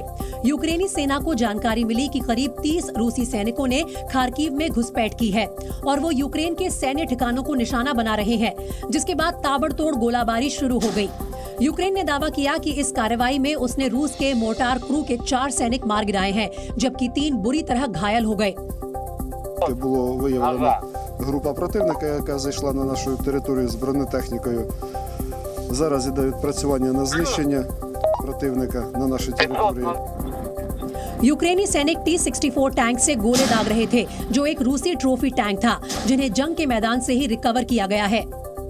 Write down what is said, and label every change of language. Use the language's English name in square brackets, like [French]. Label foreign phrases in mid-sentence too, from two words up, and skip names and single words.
[Hindi] यूक्रेनी सेना को जानकारी मिली कि करीब 30 रूसी सैनिकों ने खार्किव में घुसपैठ की है और वो यूक्रेन के सैन्य ठिकानों को निशाना बना रहे हैं, जिसके बाद ताबड़तोड़ गोलाबारी शुरू हो गई। यूक्रेन ने दावा किया कि इस कार्रवाई में उसने रूस के मोर्टार क्रू के 4 सैनिक मार गिराए हैं, जबकि 3 बुरी तरह घायल हो गए। [Ukrainian] Було виявлено група противника, яка зайшла на нашу територію з бронетехнікою. Зараз іде відпрацювання на знищення противника на нашій території. [Hindi] यूक्रेनी सैनिक T-64 टैंक से गोले दाग रहे थे, जो एक रूसी [English] trophy tank [Hindi] था, जिन्हें जंग के मैदान से ही रिकवर किया गया है।